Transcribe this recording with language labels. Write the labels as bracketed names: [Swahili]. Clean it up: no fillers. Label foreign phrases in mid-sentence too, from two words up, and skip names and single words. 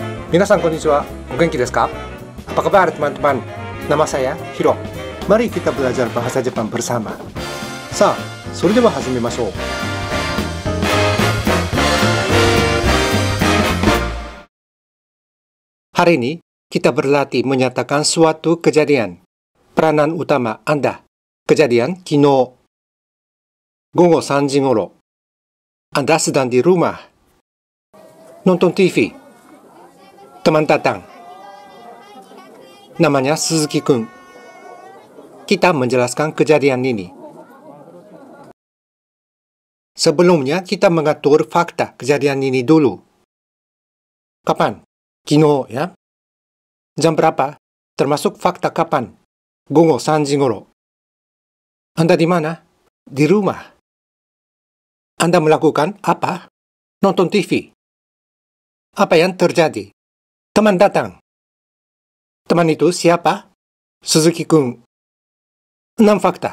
[Japanese] 皆さん こんにちは、お元気 です か? [Indonesian] Apa kabar teman-teman? Nama saya Hiro. Mari kita belajar bahasa Jepang bersama. Sa, [Japanese] それでは始めましょう. [Indonesian] Hari ini kita berlatih menyatakan suatu kejadian. Peranan utama Anda. Kejadian kino. [Japanese] 午後3時ごろ. [Indonesian] Anda sedang di rumah. Nonton TV. Teman datang. Namanya Suzuki-kun. Kita menjelaskan kejadian ini. Sebelumnya kita mengatur fakta kejadian ini dulu. Kapan? Kino ya. Jam berapa? Termasuk fakta kapan? [Japanese] 午後3時ごろ. [Indonesian] Anda di mana? Di rumah. Anda melakukan apa? Nonton TV. Apa yang terjadi? Teman datang. Teman itu siapa? Suzuki-kun. 6 fakta.